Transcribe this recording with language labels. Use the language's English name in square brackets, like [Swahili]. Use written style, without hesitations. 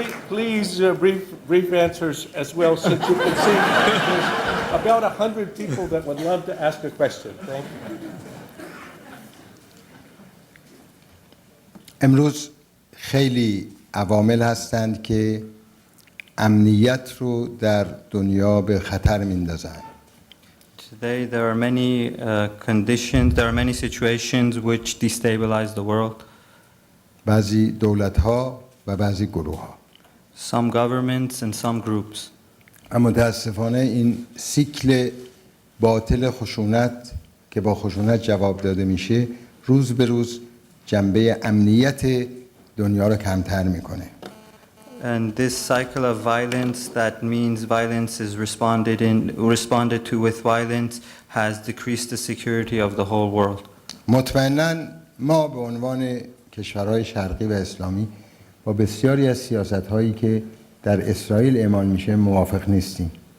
[English] these brief answers as well, since you can see there's about 100 people that would love to ask a question. Thank you. [Persian] امروز خیلی عوامل هستند که امنیت رو در دنیا به خطر میندازند. [English] Today there are many conditions, there are many situations which destabilize the world. [Persian] بعضی دولت‌ها و بعضی گروه‌ها. [English] Some governments and some groups. [Persian] اما متاسفانه این سیکل باطل خشونت که با خشونت جواب داده میشه روز به روز جنبه امنیت دنیا رو کمتر میکنه. [English] And this cycle of violence that means violence is responded to with violence has decreased the security of the whole world. [Persian] مطمئناً ما به عنوان کشورهای شرقی و اسلامی با بسیاری از سیاست‌هایی که در اسرائیل اعمال میشه موافق نیستیم.